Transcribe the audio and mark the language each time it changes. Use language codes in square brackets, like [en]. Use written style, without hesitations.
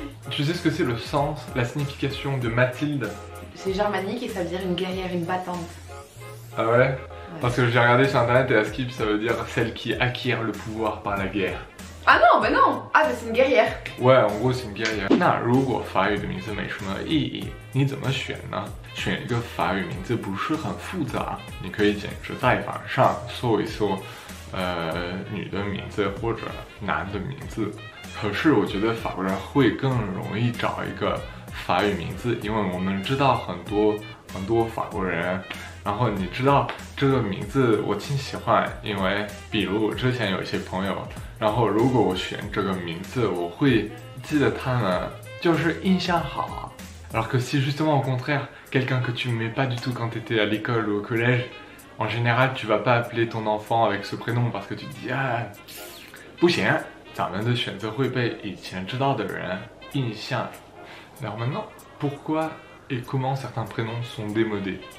[fr] Tu sais ce que c'est le sens, la signification de Mathilde? C'est germanique et ça veut dire une guerrière, une battante. Ah ouais? Parce que j'ai regardé sur internet et à skip ça veut dire celle qui acquiert le pouvoir par la guerre. Ah non, bah non! Ah bah c'est une guerrière. Ouais, en gros c'est une guerrière. [zh] 那如果法语的名字没什么意义，你怎么选呢？选一个法语名字不是很复杂，你可以简直在网上搜一搜，女的名字或者男的名字。可是我觉得法国人会更容易找一个法语名字，因为我们知道很多法国人。然后你知道这个名字我挺喜欢，因为比如我之前有一些朋友，然后如果我选这个名字，我会记得他们就是印象好。 [fr] Alors que si justement au contraire, quelqu'un que tu n'aimais pas du tout quand tu étais à l'école ou au collège, en général tu vas pas appeler ton enfant avec ce prénom parce que tu te dis ah [zh] 不行，咱们的选择会被以前知道的人印象。 [fr] Alors maintenant, pourquoi et comment certains prénoms sont démodés?